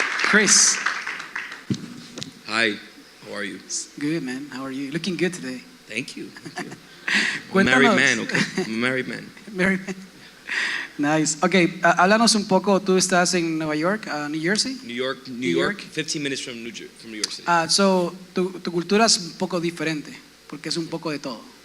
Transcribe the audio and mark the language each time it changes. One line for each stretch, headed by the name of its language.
English: Chris. Hi, how are you? Good, man. How are you? Looking good today. Thank you. I'm a
Spanish: Cuéntanos.
English: married man, okay? I'm a married man. Married man. Nice. Okay,
Spanish: háblanos un poco. Tú estás en Nueva York, New Jersey.
English: New York, 15 minutes from New York City.
Spanish: So tu cultura es un poco diferente, porque es un poco de todo.